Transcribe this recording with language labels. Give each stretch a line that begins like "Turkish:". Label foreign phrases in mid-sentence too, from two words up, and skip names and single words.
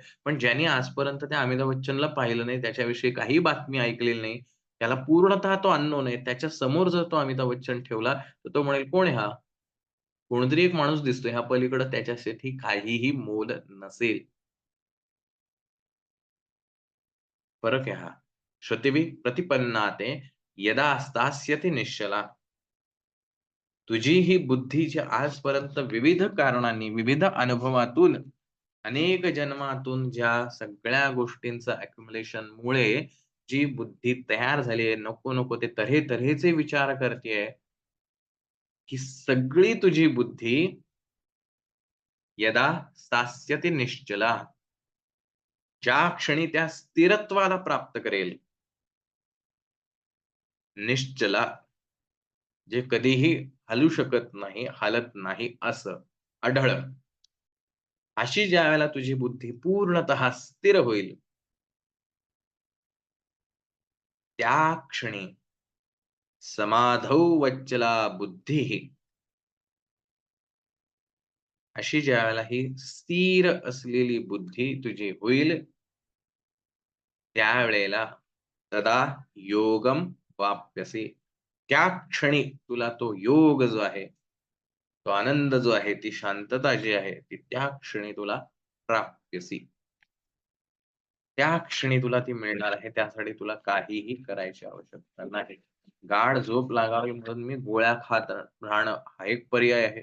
Marathi: पण ज्याने आजपर्यंत त्या अमिताभ बच्चनला पाहिलं नाही, त्याच्याविषयी काही बातमी ऐकलेली नाही, त्याला पूर्णतः तो अननोन आहे. त्याच्या समोर जर तो अमिताभ बच्चन ठेवला, तर तो म्हणेल, "कोण आहे हा?" कोणतरी एक माणूस दिसतोय. ह्या पलीकडे त्याच्यासाठी काहीही मोल नसेल. फरक आहे हा.
Sanskrit: श्रुतिभिः प्रतिपन्नाते यदा स्थास्यति निश्चला.
Marathi: तुझी ही बुद्धी जी आजपर्यंत विविध कारणांनी, विविध अनुभवातून, अनेक जन्मातून ज्या सगळ्या गोष्टींचं अक्युमुलेशनमुळे जी बुद्धी तयार झाली आहे, नको-नको ते तऱ्हे-तऱ्हेचे विचार करतीये, ही सगळी तुझी बुद्धी
Sanskrit: यदा स्थास्यति निश्चला,
Marathi: ज्या क्षणी त्या स्थिरत्वाला प्राप्त करेल, निश्चला, जे कधीही हलू शकत नाही, हालत नाही असं, अढळ. अशी ज्यावेळेला तुझी बुद्धी पूर्णतः स्थिर होईल, त्या क्षणी
Sanskrit: समाधौ वच्चला बुद्धीः,
Marathi: अशी ज्यावेळेला ही स्थिर असलेली बुद्धी तुझी होईल, त्यावेळेला
Sanskrit: तदा योगम वाप्यसे.
Marathi: त्या क्षणी तुला तो योग जो आहे, तो आनंद जो आहे, ती शांतता जी आहे, ती त्या क्षणी तुला प्राप्यसी. त्या क्षणी तुला ती मिळणार आहे. त्यासाठी तुला काहीही करायची आवश्यकता नाही. गाढ झोप लागावी म्हणून मी गोळ्या खात राहणं हा एक पर्याय आहे.